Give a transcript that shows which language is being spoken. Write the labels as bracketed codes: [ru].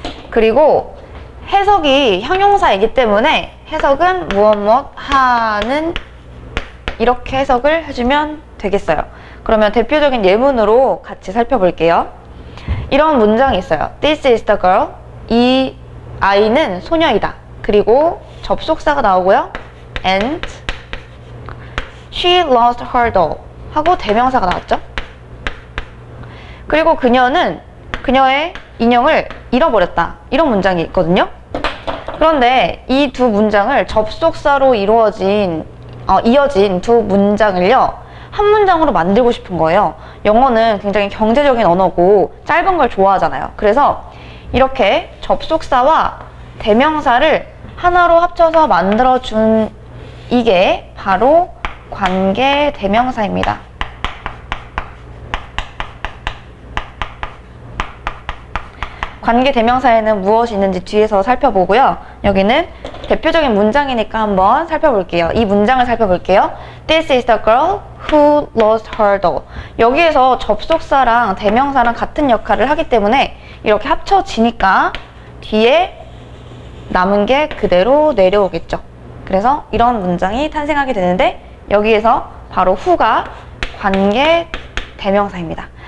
[ko] 그리고 해석이 형용사이기 때문에 해석은 무엇 하는 이렇게 해석을 해주면 되겠어요. 그러면 대표적인 예문으로 같이 살펴볼게요. [en] 이런 문장이 있어요. This is the girl. [ko] 이 아이는 소녀이다. 그리고 접속사가 나오고요. [en] And she lost her doll [ko] 하고 대명사가 나왔죠. 그리고 그녀는 그녀의 인형을 잃어버렸다. 이런 문장이 있거든요. 그런데 이 두 문장을 접속사로 이어진 두 문장을요. 한 문장으로 만들고 싶은 거예요. 영어는 굉장히 경제적인 언어고 짧은 걸 좋아하잖아요. 그래서 이렇게 접속사와 대명사를 하나로 합쳐서 만들어준 이게 바로 관계 대명사입니다. 관계 대명사에는 무엇이 있는지 뒤에서 살펴보고요. 여기는 대표적인 문장이니까 한번 살펴볼게요. 이 문장을 살펴볼게요. [en] This is the girl who lost her doll. [ko] 여기에서 접속사랑 대명사랑 같은 역할을 하기 때문에 이렇게 합쳐지니까 뒤에 남은 게 그대로 내려오겠죠. 그래서 이런 문장이 탄생하게 되는데 여기에서 바로 who가 관계 대명사입니다.